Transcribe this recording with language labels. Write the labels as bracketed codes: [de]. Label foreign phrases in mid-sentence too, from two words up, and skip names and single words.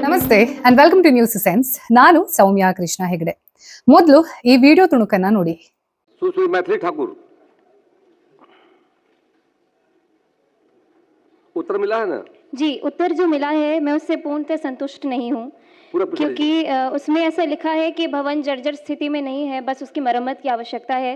[en] namaste and welcome to News Sense. ನಾನು ಸೌಮ್ಯ ಕೃಷ್ಣ ಹೆಗಡೆ. [kn] ಮೊದಲು ಈ ವಿಡಿಯೋ ತುಣುಕನ್ನ ನೋಡಿ. [hi] सुश्री मैथिली ठाकुर, उत्तर मिला है ना? जी, उत्तर जो मिला है मैं उससे पूर्णतः संतुष्ट नहीं हूँ, क्योंकि उसमें ऐसा लिखा है कि भवन जर्जर स्थिति में नहीं है, बस उसकी मरम्मत की आवश्यकता है।